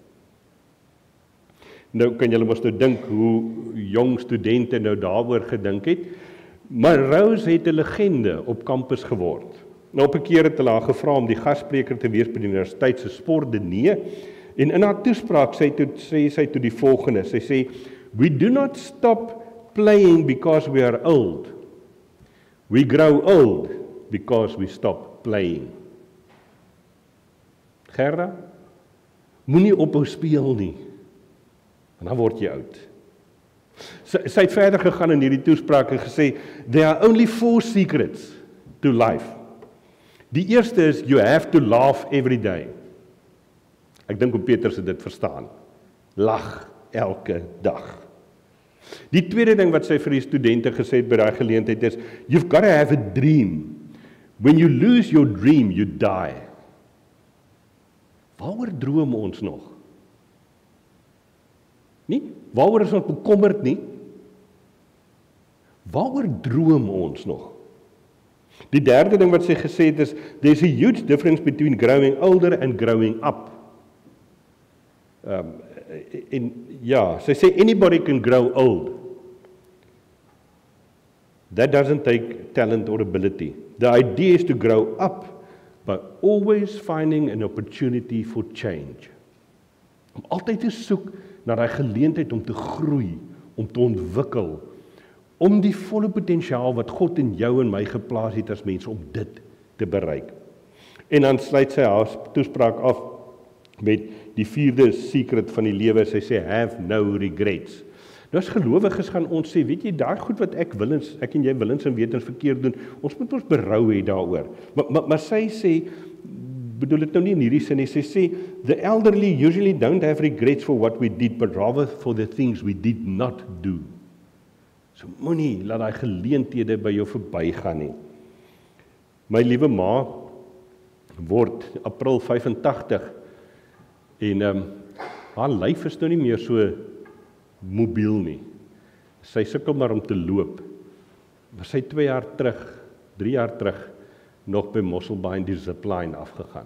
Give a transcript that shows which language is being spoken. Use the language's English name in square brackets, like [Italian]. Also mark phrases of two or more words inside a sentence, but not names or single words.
[Afrikaans] Nou kan julle mos nou dink hoe jong studente nou daaroor gedink het. Maar Rose het 'n legende op kampus geword. Nou op 'n keer het hulle haar gevra om die gasspreker te wees by die universiteit se sportdiner. En in haar toespraak sê sy toe die volgende. Sy sê, [English] "We do not stop playing because we are old. We grow old because we stop playing." [Afrikaans] Gerda, moenie ophou speel nie, en dan word jy oud. Sy het verder gegaan in hierdie toespraak en gesê, [English] "There are only 4 secrets to life. [Afrikaans] Die eerste is, [English] you have to laugh every day." [Afrikaans] Ek dink oom Petrus het dit verstaan. Lag elke dag. Die tweede ding wat sy vir die studente gesê het by daai geleentheid is, [English] "You've got to have a dream. When you lose your dream, you die." [Afrikaans] Waaroor droom ons nog? Nie? Waaroor is ons bekommerd nie? Waaroor droom ons nog? Die derde ding wat sy gesê het is, [English] "There's a huge difference between growing older and growing up." [Afrikaans] Sy sê, [English] "Anybody can grow old. That doesn't take talent or ability. The idea is to grow up by always finding an opportunity for change." [Afrikaans] Om altyd te soek na daai geleentheid om te groei, om te ontwikkel, om die volle potensiaal wat God in jou en my geplaas het as mense om dit te bereik. En dan sluit sy haar toespraak af met die 4de secret van die lewe. Sy sê, [English] "Have no regrets." [Afrikaans] Nou as gelowiges gaan ons sê, weet jy, daai goed wat ek en jy willens en wetens verkeerd doen, ons moet ons berou hê daaroor. Maar sy sê, bedoel dit nou nie in hierdie sin nie, sy sê, [English] "The elderly usually don't have regrets for what we did, but rather for the things we did not do." [Afrikaans] So moenie laat daai geleenthede by jou verbygaan nie. My liewe ma word April 85 en haar lyf is nou nie meer so mobiel nie. Sy sukkel maar om te loop. Maar sy 2 jaar terug, 3 jaar terug, nog by Mosselbaai in die zipline afgegaan.